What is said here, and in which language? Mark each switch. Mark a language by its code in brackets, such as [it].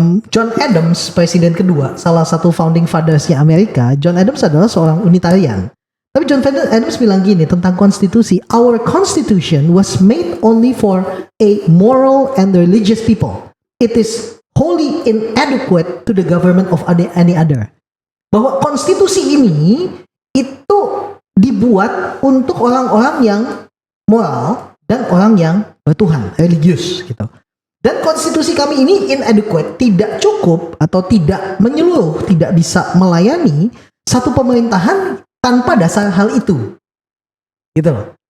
[id] John Adams, presiden kedua, salah satu founding fathers-nya Amerika. John Adams adalah seorang Unitarian. Tapi John Adams bilang gini tentang konstitusi, [en] our constitution was made only for a moral and religious people. It is wholly inadequate to the government of any other. [id] Bahwa konstitusi ini itu dibuat untuk orang-orang yang moral dan orang yang bertuhan, religius gitu. Dan konstitusi kami ini inadequate, tidak cukup atau tidak menyeluruh, tidak bisa melayani satu pemerintahan tanpa dasar hal itu. Gitu loh.